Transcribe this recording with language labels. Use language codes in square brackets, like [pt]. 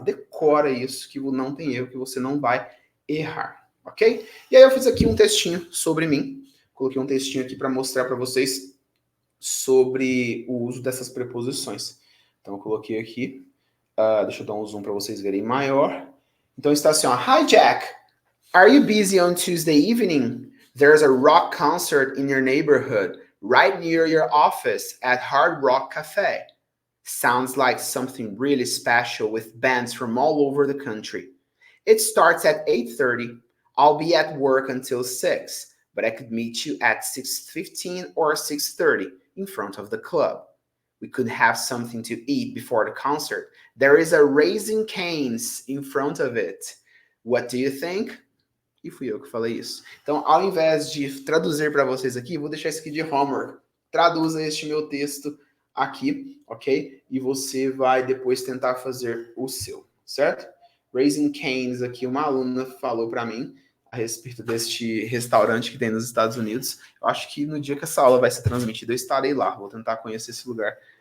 [pt] Decora isso, que não tem erro, que você não vai errar, ok? E aí eu fiz aqui um textinho sobre mim. Coloquei um textinho aqui para mostrar para vocês sobre o uso dessas preposições. Então eu coloquei aqui, deixa eu dar um zoom para vocês verem maior. Então está assim, ó, [en] Hi Jack, are you busy on Tuesday evening? There's a rock concert in your neighborhood, right near your office at Hard Rock Cafe. Sounds like something really special with bands from all over the country. It starts at 8:30. I'll be at work until 6, but I could meet you at 6:15 or 6:30 in front of the club. We could have something to eat before the concert. There is a Raising Cane's in front of it. What do you think? [pt] E fui eu que falei isso. Então, ao invés de traduzir para vocês aqui, vou deixar isso aqui de homework. Traduza este meu texto aqui, ok? E você vai depois tentar fazer o seu, certo? Raising Cane's aqui, uma aluna falou para mim a respeito deste restaurante que tem nos Estados Unidos. Eu acho que no dia que essa aula vai ser transmitida, eu estarei lá. Vou tentar conhecer esse lugar